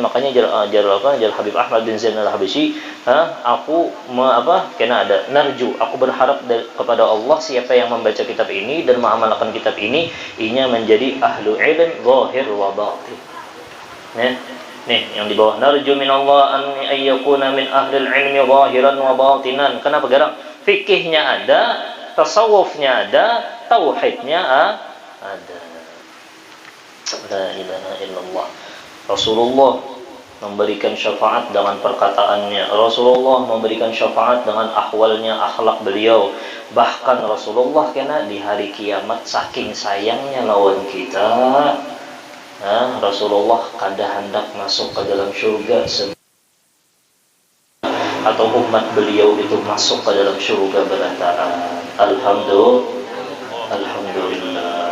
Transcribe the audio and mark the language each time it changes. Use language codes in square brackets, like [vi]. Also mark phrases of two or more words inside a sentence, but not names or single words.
[bjn] Makanya Jar Habib Ahmad bin Zainal Habsyi, aku kena ada narju, aku berharap kepada Allah siapa yang membaca kitab ini dan mengamalkan kitab ini, inya menjadi [ar] أهل علم ظاهر وباطن. [id] Nih yang di bawah, [ar] نرجو من الله أن يكون من أهل العلم ظاهرا وباطنا. [bjn] Kenapa garang? Fikihnya ada, tasawufnya ada, tauhidnya ada. [ar] لا إله إلا الله. [id] Rasulullah memberikan syafaat dengan perkataannya. Rasulullah memberikan syafaat dengan ahwalnya, akhlak beliau. [bjn] Bahkan Rasulullah kena di hari kiamat saking sayangnya lawan kita, Rasulullah kada hendak masuk ke dalam syurga atau umat beliau itu masuk ke dalam syurga berataan Alhamdulillah.